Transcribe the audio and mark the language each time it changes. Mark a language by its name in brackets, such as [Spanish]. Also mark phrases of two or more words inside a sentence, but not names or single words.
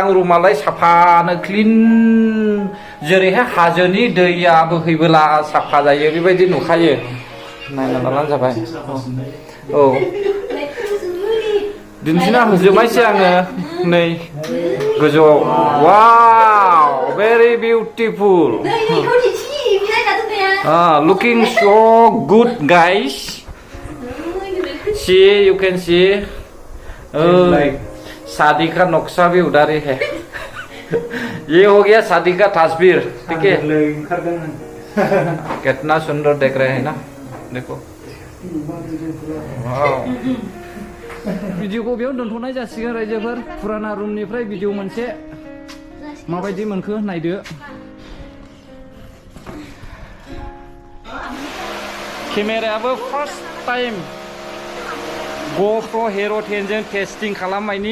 [Bodo] रुमालाय साफानो क्लिन, जेरैहाय हाजोनि दैया बोहैबोला साफा जायो बेबायदि नुखायो। नायना लाबानो जाबाय। औ दिन्थिना होजोबनायसै आङो नै गोजौआव। [English] wow, very beautiful. Looking so good, guys. See, you can see. [Hindi] शादी का नक्शा भी उधर ही है। ये हो गया शादी का तस्वीर, ठीक है। कितना सुंदर देख रहे हैं ना, देखो। [Bodo] भिडिअखौ बेयाव दोनथ'नाय जासिगोन रायजोफोर। फुराना रुमनिफ्राय भिडिअ मोनसे माबायदि मोनखो नायदो। केमेरायाबो [English] first time [Bodo] GoPro Hero 10 जों टेस्टिं खालामनायनि।